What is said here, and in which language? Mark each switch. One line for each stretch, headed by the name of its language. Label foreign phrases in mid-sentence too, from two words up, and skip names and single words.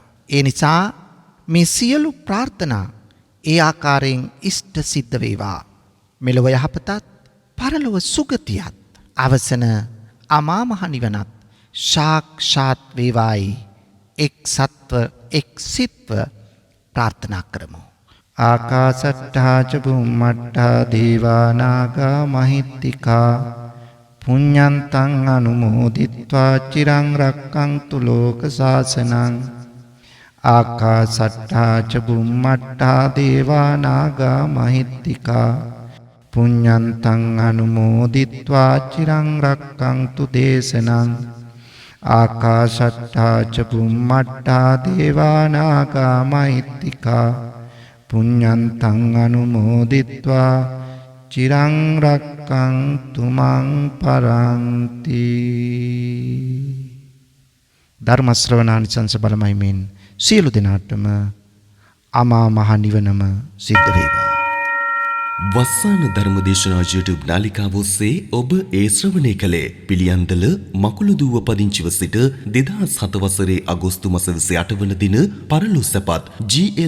Sinhala: ඒ නිසා මේ සියලු ප්‍රාර්ථනා ඒ ආකාරයෙන් ඉෂ්ට සිද්ධ වේවා. මෙලොව යහපතත් පරලොව සුගතියත් අවසන අමා මහ නිවනත් සාක්ෂාත් වේවායි එක් සත්ව එක් සිත්ව ප්‍රාර්ථනා කරමු.
Pali: ආකාසට්ඨා ච බුම්මට්ඨා දේවා නාග මහිත්‍තිකා පුඤ්ඤන්තං අනුමෝදිත්වා චිරං රක්ඛන්තු ලෝක සාසනං. ආකාසට්ඨා ච බුම්මට්ඨා දේවා නාග මහිත්‍තිකා පුඤ්ඤන්තං අනුමෝදිත්වා චිරං රක්ඛන්තු දේශනං. ආකාශට්ඨා ච බුම්මට්ඨා දේවා නාග මහිත්‍තිකා පුඤ්ඤන්තං අනුමෝදිත්වා චිරං රක්ඛන්තු මං පරන්ති.
Sinhala: ධර්ම ශ්‍රවණානිසංස බලමයි මෙන් සියලු දෙනාටම අමා මහ නිවනම සිද්ධ වේවා. වස්සාන ධර්මදේශනා YouTube නාලිකාව ඔස්සේ ඔබ ඒ ශ්‍රවණය කළේ පිළියන්දල මකුළුදුව පදිංචිව සිට 2007 වසරේ අගෝස්තු මාස 28 වන දින පරලෝ සැපත් ජී.එල්.